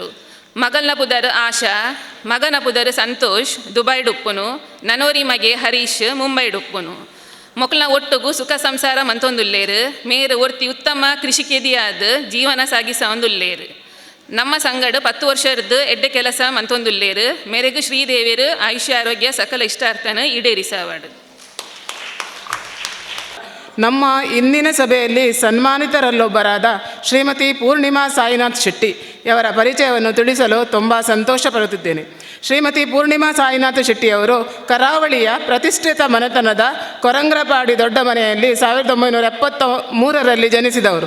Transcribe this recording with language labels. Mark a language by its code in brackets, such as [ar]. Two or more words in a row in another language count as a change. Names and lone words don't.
[tcy] ಮಗಲ್ನ ಪುದರು ಆಶಾ, ಮಗನ ಪುದರು ಸಂತೋಷ್ ದುಬೈ ಡುಪ್ಪುನು, ನನೋರಿ ಮಗೆ ಹರೀಶ್ ಮುಂಬೈ ಡುಪ್ಪುನು. ಮೊಕ್ಕಲ್ನ ಒಟ್ಟಿಗೂ ಸುಖ ಸಂಸಾರ ಮಂತೊಂದುಲ್ಲೇರು ಮೇರು ಒರ್ತಿ ಉತ್ತಮ ಕೃಷಿಕೆದಿಯಾದ ಜೀವನ ಸಾಗಿಸೊಂದುಲ್ಲೇರು. ನಮ್ಮ ಸಂಗಡ 10 ವರ್ಷದ್ದು ಎಡ್ಡೆ ಕೆಲಸ ಮಂತೊಂದುಲ್ಲೇರು ಮೇರೆಗೂ ಶ್ರೀದೇವಿಯರು ಆಯುಷ್ಯ ಆರೋಗ್ಯ ಸಕಲ ಇಷ್ಟಾರ್ಥನ ಈಡೇರಿಸವಾಡು. [kn] ನಮ್ಮ ಇಂದಿನ ಸಭೆಯಲ್ಲಿ ಸನ್ಮಾನಿತರಲ್ಲೊಬ್ಬರಾದ ಶ್ರೀಮತಿ ಪೂರ್ಣಿಮಾ ಸಾಯಿನಾಥ್ ಶೆಟ್ಟಿ ಅವರ ಪರಿಚಯವನ್ನು ತಿಳಿಸಲು ತುಂಬ ಸಂತೋಷ ಪಡುತ್ತಿದ್ದೇನೆ. ಶ್ರೀಮತಿ ಪೂರ್ಣಿಮಾ ಸಾಯಿನಾಥ್ ಶೆಟ್ಟಿಯವರು ಕರಾವಳಿಯ ಪ್ರತಿಷ್ಠಿತ ಮನೆತನದ ಕೊರಂಗ್ರಪಾಡಿ ದೊಡ್ಡ ಮನೆಯಲ್ಲಿ 1973ರಲ್ಲಿ ಜನಿಸಿದವರು.